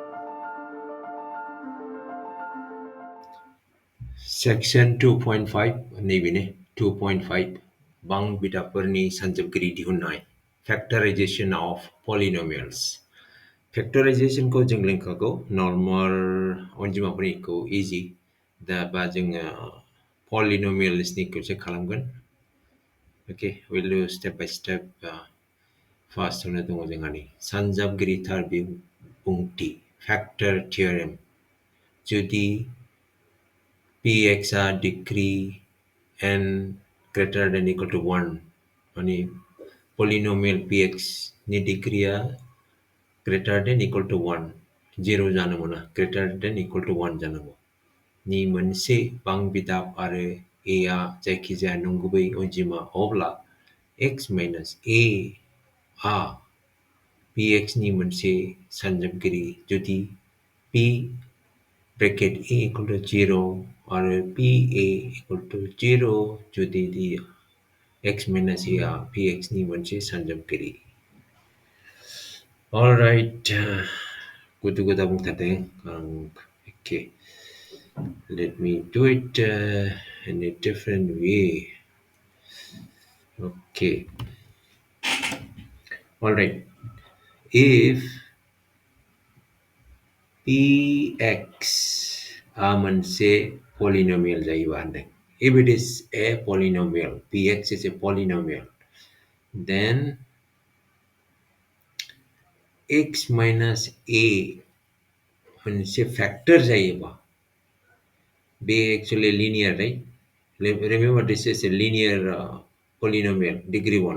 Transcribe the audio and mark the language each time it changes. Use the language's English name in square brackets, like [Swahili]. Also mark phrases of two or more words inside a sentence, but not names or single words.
[Bodo] सेक्सन 2.5 नैबेनो 2.5 बां बिदाफोरनि सानजोबगिरि दिहुननाय [English] Factorization of Polynomials. [Bodo] फेक्टराइजेशनखौ जों रोंखागौ, नर्माल अनजिमाफोरनिखौ इजि, दा बा जोङो पलिनोमियल्सनिखौसो खालामगोन। अके, [English] we'll do step by step. [Bodo] फार्स्टआवनो दङ जोंहा नै सानजाबगिरि थार बिबुंथि [English] factor theorem. जुदि px a degree n greater than equal to 1 माने polynomial px [Bodo] नि डिग्रीया [English] greater than equal to 1 0 जानो मोना, greater than equal to 1 [Bodo] जानांगौ नि मोनसे बां बिदाब आरो a आ जायखिजाया नंगुबै अनजिमा अब्ला [English] x minus a [Bodo] आ px नि मोनसे सानजाबगिरि जुदि [English] p bracket a equal to 0 [Bodo] आरो [English] pa equal to 0 [Bodo] जुदि [English] x minus a [Bodo] आ px नि मोनसे सानजाबगिरि। Alright, गुदु-गुदा बुंथारदों आं। [English] Okay, let me do it in a different way. Okay, alright, if px a मोनसे polynomial [Bodo] जायोबा होनदों, [English] if it is a polynomial, px is a polynomial, then x minus a मोनसे factor जायोबा, be actually linear, right? Remember, this is a linear polynomial, degree 1.